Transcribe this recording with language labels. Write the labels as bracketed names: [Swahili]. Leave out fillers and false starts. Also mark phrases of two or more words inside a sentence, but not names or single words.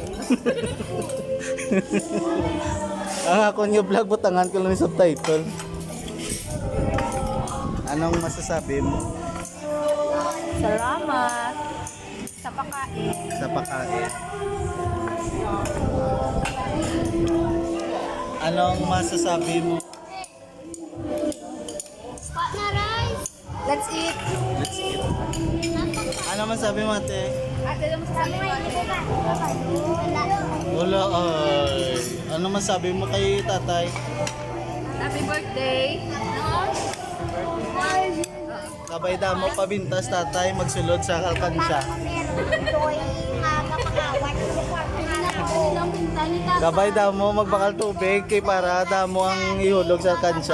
[Hiligaynon] Ang ako niyo vlog, butangan ko lang ni subtitle. [Filipino] Anong masasabi mo Salamat sa pagkain. sa pagkain? Anong masasabi mo? [English] Let's eat. Let's eat. [Filipino] Ano masabi mo, ate? Ate, ano masasabi mo? Wala ay. Ano masabi mo kay tatay? [English] Happy birthday. [Hiligaynon] Kabay mo pabintas tatay magsulod sa alkansya. Kabay mo magbakal tubig kay para damo ang ihulog sa alkansya.